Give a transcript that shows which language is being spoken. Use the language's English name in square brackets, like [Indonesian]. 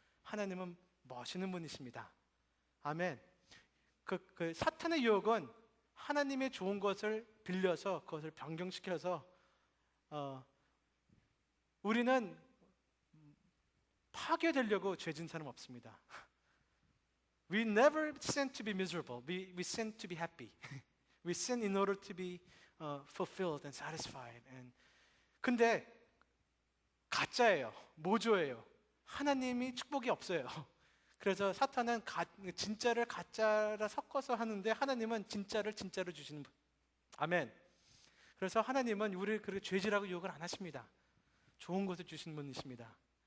[Korean] 하나님은 멋있는 분이십니다. 아멘. 그 사탄의 유혹은 하나님의 좋은 것을 빌려서 그것을 변경시켜서 우리는 파괴되려고 죄진 사람 없습니다. [English] We never sin to be miserable. We sin to be happy. We sin in order to be fulfilled and satisfied. [Korean] 근데 가짜예요. 모조예요. 하나님이 축복이 없어요. 그래서 사탄은 진짜를 가짜라 섞어서 하는데 하나님은 진짜를 진짜로 주시는 분. 아멘. 그래서 하나님은 우리를 그렇게 죄질하고 유혹을 안 하십니다. 좋은 것을 주시는 분이십니다.